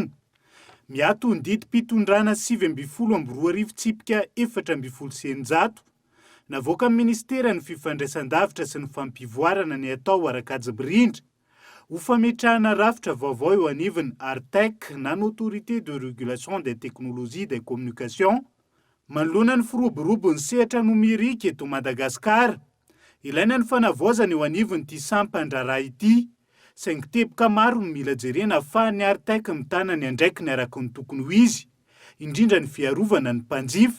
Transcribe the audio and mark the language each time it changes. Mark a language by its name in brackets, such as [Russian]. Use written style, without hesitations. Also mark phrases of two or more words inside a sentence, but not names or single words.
[Malagasy] Miato ny didim-pitondrana 7 tsipika 4 sy 9 navoaka ministeran'ny fifandraisan-davitra sy ny fampivoarana ny atao arakajy-birindra ho fametrahana rafitra vaovao eo anivon'ny Artec na ny [French] autorité de régulation des technologies des communications [Malagasy] manoloana ny firoborobon'ny sehatra nomerika eto Madagasikara. Ilaina ny fanavaozana eo anivon'ity sampan-draharaha ity saingy teboka maro no mila jerena ahafahan'ny Artec mitana ny andraikiny araka ny tokony ho izy, indrindra ny fiarovana ny mpanjifa.